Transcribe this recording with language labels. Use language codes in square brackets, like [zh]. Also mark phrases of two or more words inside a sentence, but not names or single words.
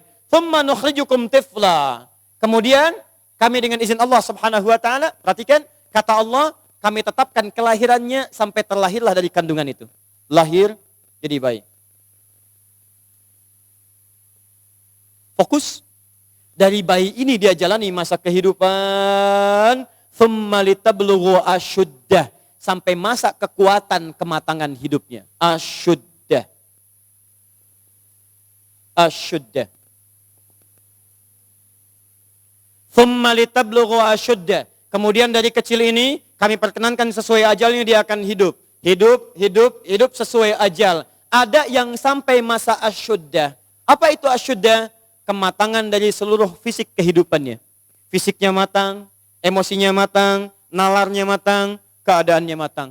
[ar] ثم نخرجكم طفلا. [id] Kemudian kami dengan izin Allah [ar] سبحانه وتعالى, [id] perhatikan kata Allah, kami tetapkan kelahirannya sampai terlahirlah dari kandungan itu. Lahir jadi bayi. Fokus. Dari bayi ini dia jalani masa kehidupan. [ar] ثم لتبلغوا أشده. [id] Sampai masa kekuatan kematangan hidupnya. [ar] أشده أشده. ثم لتبلغوا أشده. [id] Kemudian dari kecil ini kami perkenankan sesuai ajalnya dia akan hidup. Hidup sesuai ajal. Ada yang sampai masa asyuddah. Apa itu asyuddah? Kematangan dari seluruh fisik kehidupannya. Fisiknya matang, emosinya matang, nalarnya matang, keadaannya matang.